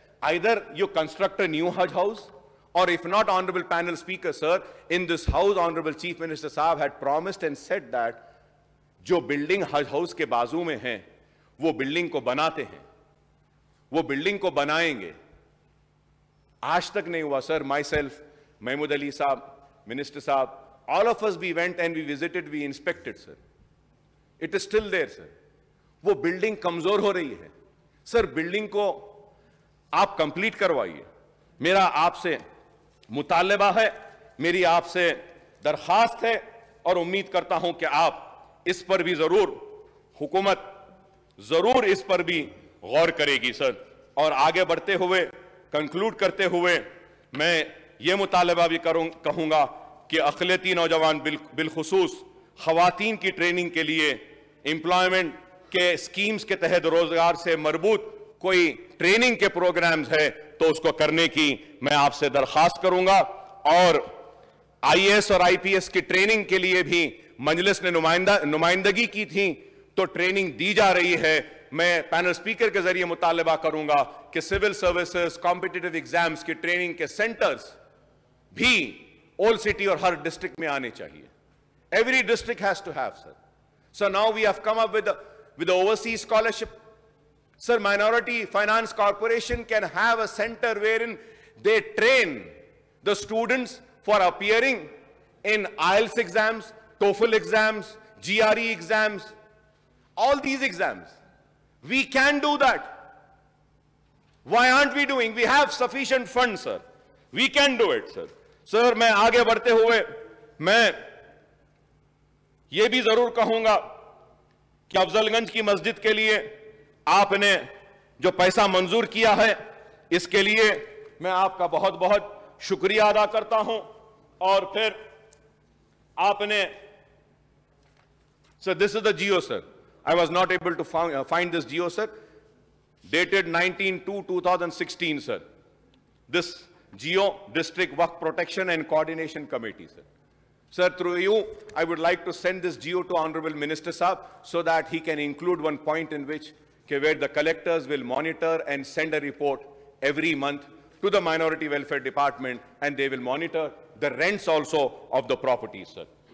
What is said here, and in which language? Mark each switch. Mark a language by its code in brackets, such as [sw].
[en] Either you construct a new Hajj house, or if not, Honorable Panel Speaker, sir, in this house, Honorable Chief Minister Saab had promised and said that [hi] जो building हज house के बाजू में है, वो building को बनाते हैं, वो बिल्डिंग को बनाएंगे. आज तक नहीं हुआ, sir. [en] Myself, Mahmood Ali Saab, Minister Saab, all of us, we went and we visited, we inspected, sir. It is still there, sir. [hi] वो बिल्डिंग कमजोर हो रही है. सर, बिल्डिंग को आप कंप्लीट करवाइए. मेरा आपसे मुतालबा है, मेरी आपसे दरखास्त है, और उम्मीद करता हूं कि आप इस पर भी जरूर, हुकूमत जरूर इस पर भी गौर करेगी, सर. और आगे बढ़ते हुए, कंक्लूड करते हुए, मैं ये मुतालबा भी कहूंगा कि अक़लियती नौजवान बिलखुसूस ख़वातीन की ट्रेनिंग के लिए एम्प्लॉयमेंट के स्कीम्स के तहत रोजगार से मरबूत कोई ट्रेनिंग के प्रोग्राम्स है तो उसको करने की मैं आपसे दरखास्त करूंगा. और आईएएस और आईपीएस की ट्रेनिंग के लिए भी मजलिस ने नुमाइंदगी की थी, तो ट्रेनिंग दी जा रही है. मैं पैनल स्पीकर के जरिए मुतालबा करूंगा कि सिविल सर्विसेज, कॉम्पिटिटिव एग्जाम्स की ट्रेनिंग के सेंटर्स भी ओल्ड सिटी और हर डिस्ट्रिक्ट में आने चाहिए. [en] Every district has to have, sir. So now we have come up with the overseas scholarship. Sir, Minority Finance Corporation can have a center wherein they train the students for appearing in IELTS exams, TOEFL exams, GRE exams, all these exams. We can do that. Why aren't we doing? We have sufficient funds, sir. We can do it, sir. [hi] Sir, मैं आगे बढ़ते हुए मैं ये भी जरूर कहूंगा कि अफजलगंज की मस्जिद के लिए आपने जो पैसा मंजूर किया है, इसके लिए मैं आपका बहुत बहुत शुक्रिया अदा करता हूं. और फिर आपने, sir, [en] this is the Jio, [hi] sir. [en] I was not able to find this geo, sir. Dated 19/2/2016, sir. This geo district work protection and coordination committee, sir. Sir, through you, I would like to send this geo to Honorable Minister Saab so that he can include one point in which where the collectors will monitor and send a report every month to the Minority Welfare Department, and they will monitor the rents also of the properties, sir.